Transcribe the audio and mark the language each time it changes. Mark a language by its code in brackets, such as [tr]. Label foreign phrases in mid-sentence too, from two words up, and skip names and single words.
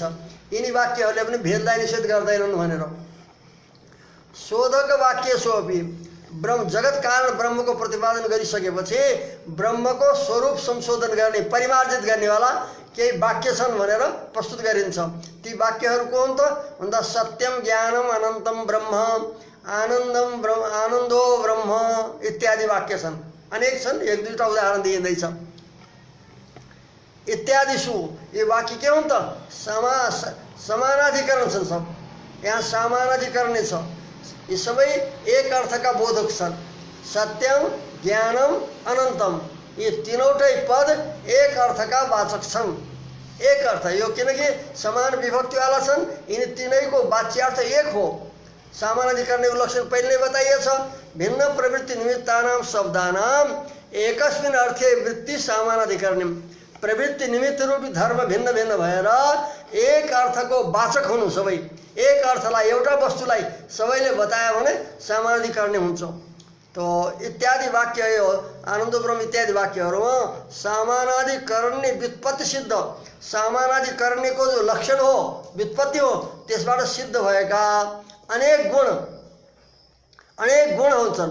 [ne] यिनी वाक्यहरूले पनि भेदलाई निषेध गर्दैनन् भनेर। शोधक वाक्य सोपि ब्रह्म जगत कारण ब्रह्मको प्रतिपादन गरिसकेपछि ब्रह्मको स्वरूप संशोधन गर्ने परिमार्जित गर्नेवाला केही वाक्य छन् भनेर प्रस्तुत गरिन्छ। ती वाक्यहरू को हुन् त भन्दा [sa] सत्यम ज्ञानम अनन्तम ब्रह्म आनन्दम ब्रह्म आनन्दो ब्रह्म इत्यादि [ne] वाक्य छन्। अनेक छन्, एक दुईवटा उदाहरण दिइँदैछ। इत्यादिषु ये वाक्य के हुन् त समानाधिकरण छन्। सब यहाँ समानाधिकरण छ। यी सबै एक अर्थका बोधक छन्। [sa] सत्यम ज्ञानम अनन्तम [ne] ये तीनवटै पद एक अर्थका वाचक छन्। एक अर्थ यो किनकि समान विभक्तिवाला छन्, यिनी तीनैको वाच्यार्थ एक हो। समानाधिकरणको लक्षण पहिले नै बताइएछ। [sa] भिन्न प्रवृत्ति निमित्तानां शब्दानां एकस्मिन् अर्थे वृत्ति समानाधिकरणम्। [ne] प्रवृत्ति निमित्त रूपी धर्म भिन्न भिन्न भएर एक अर्थको वाचक हुनु, सबै एक अर्थलाई एउटा वस्तुलाई सबैले बतायो भने समानाधिकरण हुन्छ। तो इत्यादि वाक्य यो आनन्द ब्रह्म इत्यादि वाक्यहरूमा समानाधिकरण्य व्युत्पत्ति सिद्ध, समानाधिकरणको जो लक्षण हो व्युत्पत्ति हो त्यसबाट सिद्ध भएका अनेक गुण हुन्छन्।